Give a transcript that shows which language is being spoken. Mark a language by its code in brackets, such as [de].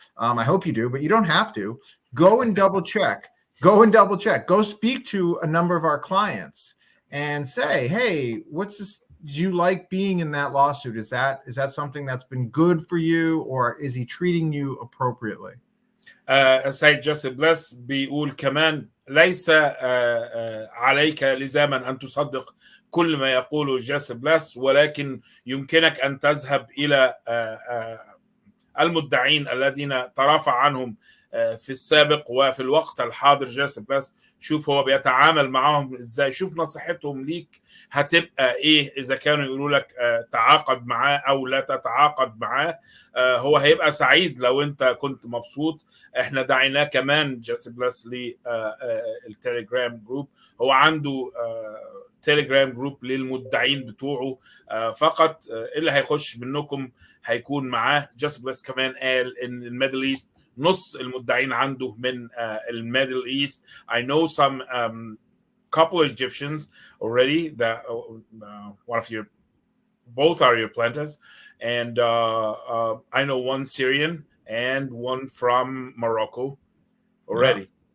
[en] I hope you do, but you don't have to. Go and double check. Go speak to a number of our clients and say, hey, what's this? Do you like being in that lawsuit? Is that something that's been good for you, or is he treating you appropriately? [ar] السيد جيسي بليس بيقول كمان ليس عليك لزاما أن تصدق كل ما يقوله جيسي بليس، ولكن يمكنك أن تذهب إلى المدعين الذين ترافع عنهم في السابق وفي الوقت الحاضر جيسي بليس. شوف هو بيتعامل معاهم ازاي، شوف نصيحتهم ليك هتبقى ايه اذا كانوا يقولوا لك تعاقد معاه او لا تتعاقد معاه. هو هيبقى سعيد لو انت كنت مبسوط. احنا دعيناه كمان جيسي بليس للتليجرام جروب. هو عنده تليجرام جروب للمدعين بتوعه فقط. اللي هيخش منكم هيكون معاه. جيسي بليس كمان قال ان الميدل ايست نص المدعين عنده من الميدل ايست. [en] I know some couple of Egyptians already that one of your both are your plaintiffs, and I know one Syrian and one from Morocco already.